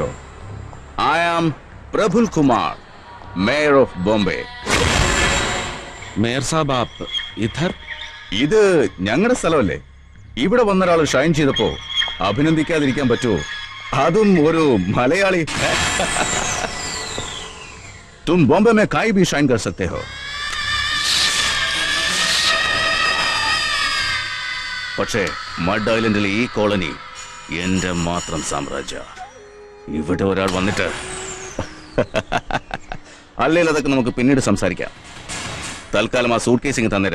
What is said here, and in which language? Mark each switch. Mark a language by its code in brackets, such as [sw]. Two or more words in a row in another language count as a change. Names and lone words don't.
[en] I am Praful Kumar, mayor of Bombay. [hi] मेयर साब आप इधर? [ml] ഇത് ഞങ്ങളുടെ സ്ഥലമല്ലേ? ഇവിടെ വന്നൊരാൾ ഷൈൻ ചെയ്തപ്പോ അഭിനന്ദിക്കാതിരിക്കാൻ പറ്റുമോ? അതും ഒരു മലയാളി. [hi] तुम बॉम्बे में काई भी शाइन कर सकते हो. [ml] പക്ഷേ മഡ് ഐലൻഡിലെ ഈ കോളനി എന്റെ മാത്രം സാമ്രാജ്യ. ഇവിടെ ഒരാൾ വന്നിട്ട് അല്ലെങ്കിൽ അതൊക്കെ നമുക്ക് പിന്നീട് സംസാരിക്കാം. തൽക്കാലം ആ സൂട്ട് കേസിങ് തന്നേര്.